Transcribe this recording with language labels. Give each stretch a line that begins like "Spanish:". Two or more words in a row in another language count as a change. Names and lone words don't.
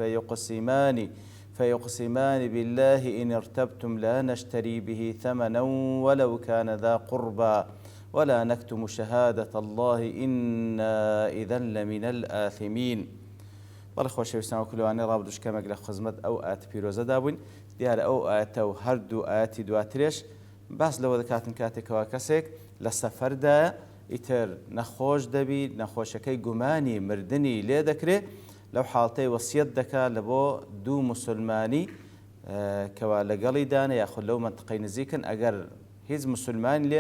Arabic: فيقسمان بالله إن ارتبتم لا نشتري به ثمنا ولو كان ذا قربى ولا نكتم شهادة الله إنا إذا لمن الآثمين.
Central Kurdish: بەڵێ خۆشەویستان کولوانەی ڕابردوشکەمێک لە خزمەت ئەو ئاەت پیرۆزەدا بووین. دیارە ئەو ئاەتە و هەردوو ئاەتی دواترێش باس لەوە دەکاتن کاتێکەوە کەسێک لە سەفەردایە ئیتر نەخۆش دەبی نەخۆشەکەی گومانی مردنی لێ دەکرێت لەو حاڵتەی وەسیەت دەکات لە بۆ دوو موسڵمانی کەوا لەگەڵی دانە یاخود لەو منتقەی نزیکن ئەگەر هیچ مسلمانی لێ